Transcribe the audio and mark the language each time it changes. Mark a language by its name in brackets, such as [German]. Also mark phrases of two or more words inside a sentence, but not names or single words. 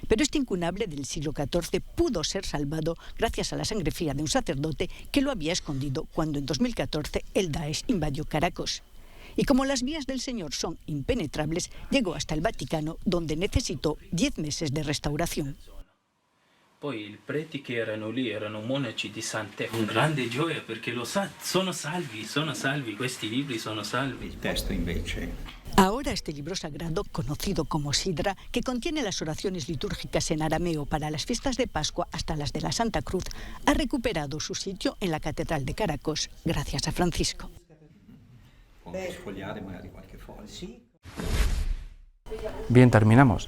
[Spanish] Pero este incunable del siglo XIV pudo ser salvado gracias a la sangre fría de un sacerdote que lo había escondido cuando en 2014 el Daesh invadió Caracas. Y como las vías del Señor son impenetrables, llegó hasta el Vaticano, donde necesitó 10 meses de restauración. [Italian] Poi i preti che erano lì erano monaci di Sant'E, con grande gioia perché sono salvi, questi libri sono salvi. Il testo invece. [Spanish] Ahora este libro sagrado, conocido como Sidra, que contiene las oraciones litúrgicas en arameo para las fiestas de Pascua hasta las de la Santa Cruz, ha recuperado su sitio en la Catedral de Caracas, gracias a Francisco. Bien, terminamos.